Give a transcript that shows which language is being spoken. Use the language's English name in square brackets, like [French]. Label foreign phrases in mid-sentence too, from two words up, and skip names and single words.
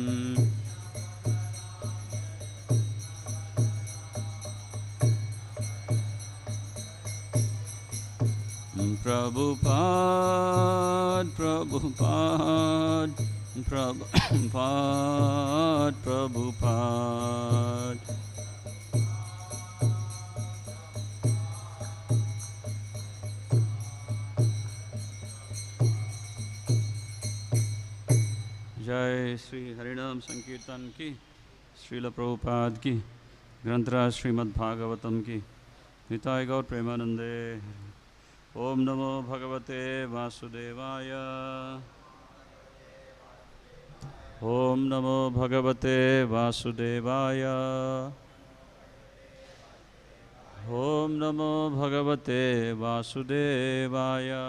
[Hindi] Prabhupada, Prabhupada, Prabhupada, Prabhupada. जय श्री हरिनाम संकीर्तन की, श्रील प्रभुपाद की, ग्रंथराज श्रीमद् भागवतम की, [Sanskrit] निताय गौर प्रेमानंदे। ओम नमो भगवते वासुदेवाय। ओम नमो भगवते वासुदेवाय। ओम नमो भगवते वासुदेवाय।